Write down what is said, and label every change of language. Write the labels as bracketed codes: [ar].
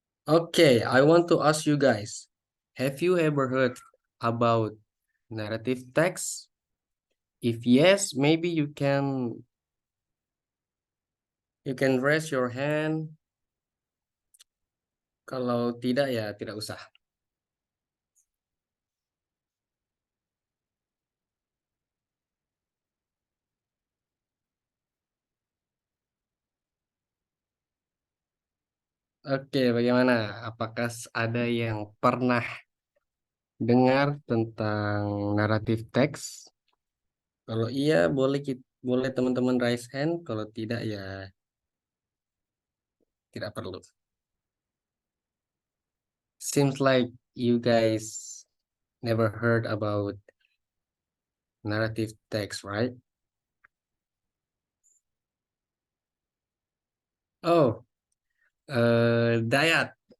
[en] Oke, I want to ask you guys, have you ever heard about narrative text? If yes, maybe you can raise your hand. [id] Kalau tidak ya tidak usah. Oke, bagaimana? Apakah ada yang pernah dengar tentang naratif teks? Kalau iya, boleh teman-teman [en] raise hand. [id] Kalau tidak ya tidak perlu. [en] Seems like you guys never heard about narrative text, right? Oh, Dayat.